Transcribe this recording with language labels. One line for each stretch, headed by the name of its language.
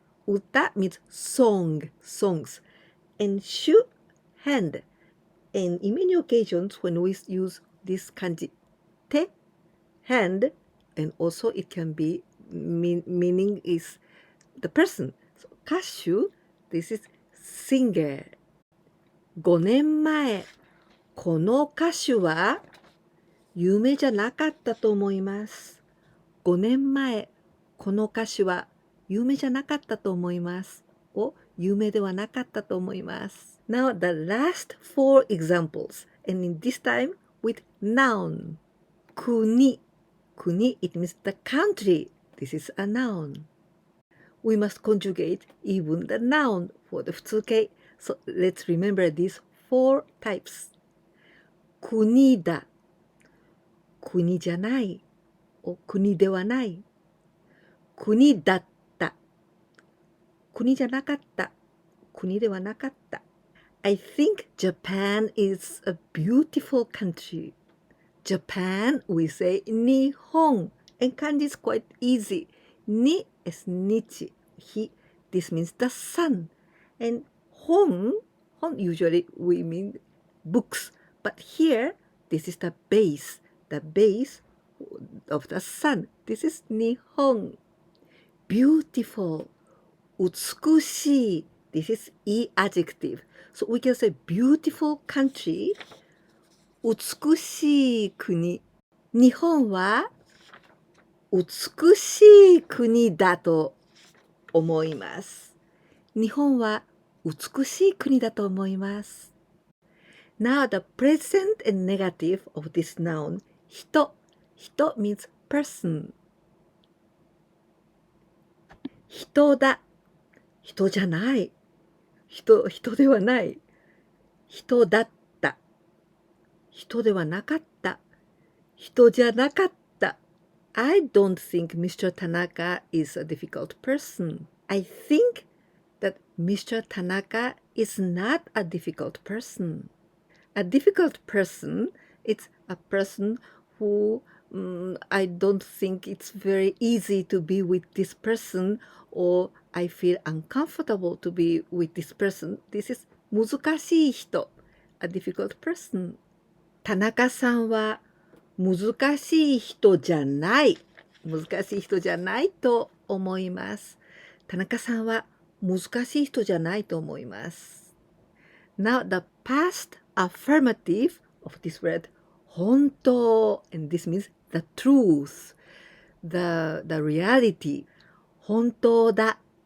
English: 歌 means song, songs. And 手 hand. And in many occasions when we use this kanji 手 hand, and also it can be meaning is the person. So 歌手 this is singer.
Japanese: 5年前この歌手は有名じゃなかったと思います。 5年前この歌手は有名じゃなかったと思います。お、有名ではなかったと思います。
English: Now the last 4 examples, and in this time with noun. 国 国 it means the country. This is a noun. We must conjugate even the noun for the 普通形. So let's remember these 4 types.
Japanese: 国だ国じゃないお国ではない国だった国じゃなかった国ではなかった
English: I think Japan is a beautiful country. Japan, we say 日本 and kanji is quite easy. Ni is nichi, he. This means the sun. And hon usually we mean books. But here, this is the base of the sun. This is 日本 beautiful 美しい This is adjective. So we can say beautiful country 美しい国
Japanese: 日本は美しい国だと思います日本は美しい国だと思います
English: Now the present and negative of this noun 人 means person
Japanese: 人だ人じゃない人ではない人だった人ではなかった人じゃなかった
English: I don't think Mr. Tanaka is a difficult person. I think that Mr. Tanaka is not a difficult person. A difficult person is a person who I don't think it's very easy to be with this person or I feel uncomfortable to be with this person. This is 難しい人 a difficult person.
Japanese: 田中さんは難しい人じゃない難しい人じゃないと思います田中さんは難しい人じゃないと思います
English: Now the past affirmative of this word 本当 and this means the truth the reality 本当だ